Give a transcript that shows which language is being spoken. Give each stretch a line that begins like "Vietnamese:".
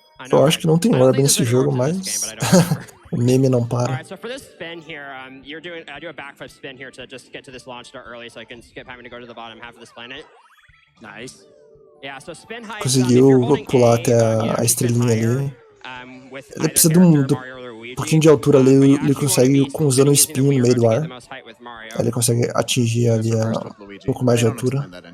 Portuguese: Eu acho que não tem orb nesse jogo, mas o meme não para.
English: Alright, so for this spin here, I do a backflip spin here to just get to this launch star early, so I can skip having to go to the bottom half of this planet. Nice. Yeah, so spin height.
Portuguese: Conseguiu pular até a estrelinha ali. Ele precisa de um pouquinho de altura ali, ele consegue usando o spin no meio do ar. Aí ele consegue atingir ali um pouco mais de altura.